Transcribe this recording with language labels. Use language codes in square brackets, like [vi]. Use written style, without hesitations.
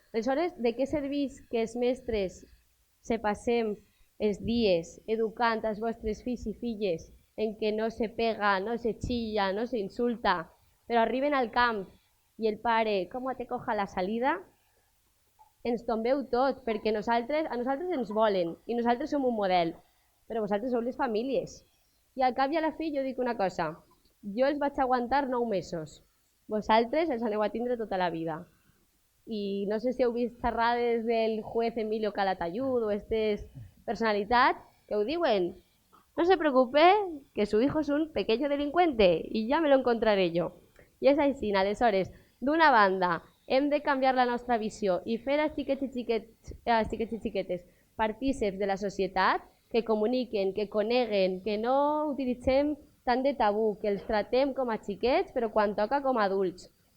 [ca] Aleshores, de què serveix que els mestres se passem els dies educant els vostres fills i filles en què no se pega, no se xilla, no se insulta, però arriben al camp i el pare, com [es] te coja la salida, [ca] ens tombeu tot, perquè a nosaltres ens volen i nosaltres som un model, però vosaltres sou les famílies. I al cap i a la fi jo dic una cosa, jo els vaig aguantar 9 mesos, vosaltres els aneu a tindre tota la vida. I no sé si heu vist xerrades del juez Emilio Calatayud o aquestes personalitats que ho diuen, [es] no se preocupe que su hijo es un pequeño delincuente y ya me lo encontraré yo. [ca] I és així, aleshores, d'una banda, hem de canviar la nostra visió i fer als xiquets i xiquetes partíceps de la societat, que comuniquen, que coneguen, que no utilitzem tant de tabú, que els tratem com a xiquets, però quan toca com a adults.